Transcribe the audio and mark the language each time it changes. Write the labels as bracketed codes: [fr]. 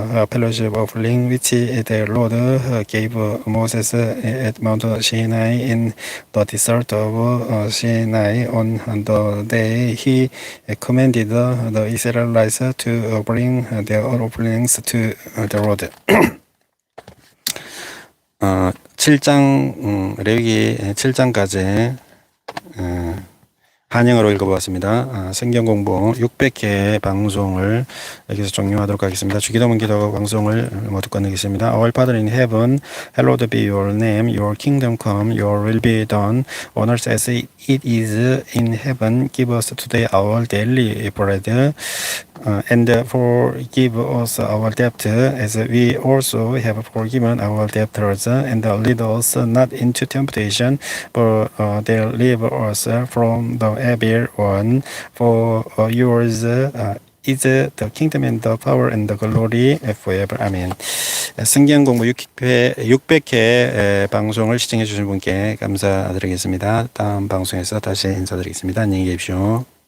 [en] fellowship offering, which the Lord gave Moses at Mount Sinai in the desert of Sinai on the day he commanded the Israelites to bring their offerings to the Lord. [ko] 7장 레위기 7장까지 한영어로 읽어보았습니다. 성경 공부 600회 방송을 여기서 종료하도록 하겠습니다. 주기도문 기도 방송을 모두 끝내겠습니다. [en] Our Father in heaven, hallowed be your name. Your kingdom come. Your will be done on earth as it is in heaven. Give us today our daily bread, and forgive us our debt as we also have forgiven our debtors, and lead us not into temptation, but deliver us from the evil one. For yours is the kingdom and the power and the glory forever. [ko] 아멘. 성경 공부 600회 방송을 시청해 주신 분께 감사드리겠습니다. 다음 방송에서 다시 인사드리겠습니다. 안녕히 계십시오.